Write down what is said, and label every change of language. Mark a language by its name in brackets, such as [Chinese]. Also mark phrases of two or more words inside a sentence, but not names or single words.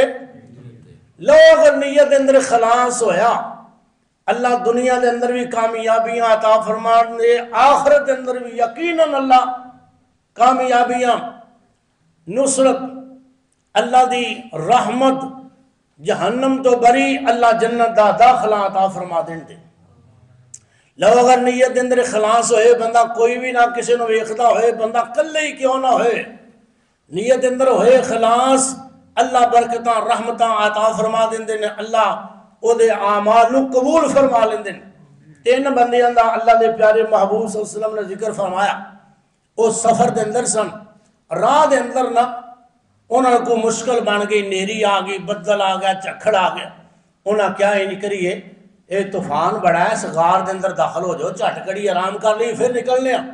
[Punjabi] لو اگر نیت اندر خلاص ہویا، اللہ دنیا دے اندر بھی کامیابیاں عطا فرمان دے، آخرت دے اندر بھی یقیناً اللہ کامیابیاں، نصرت، اللہ دی رحمت، جہنم تو بری، اللہ جنت دا داخلہ عطا فرما دیں دے۔ لو اگر نیت دے اندر خلاص ہوئے، بندہ کوئی بھی نہ کسی نو ویکھدا ہوئے، بندہ کلے ہی کیوں نہ ہوئے، نیت اندر ہوئے خلاص، اللہ برکتاں رحمتاں عطا فرما دیندے نے، اللہ او دے اعمال نو قبول فرما لیندے نے۔ تین بندیاں دا اللہ دے پیارے محبوب [Arabic] صلی اللہ علیہ وسلم [Punjabi] نے ذکر فرمایا، او سفر دے اندر سن، راہ دے اندر نہ انہوں کو مشکل بن گئی، نیری آ گئی، بدل آ گیا، چکھڑ آ گیا، انہوں کیا ہی نہیں کریے، اے طوفان بڑا ہے، اس غار دے اندر داخل ہو جاؤ، جھٹ کڑی آرام کر لی پھر نکلنے ہیں۔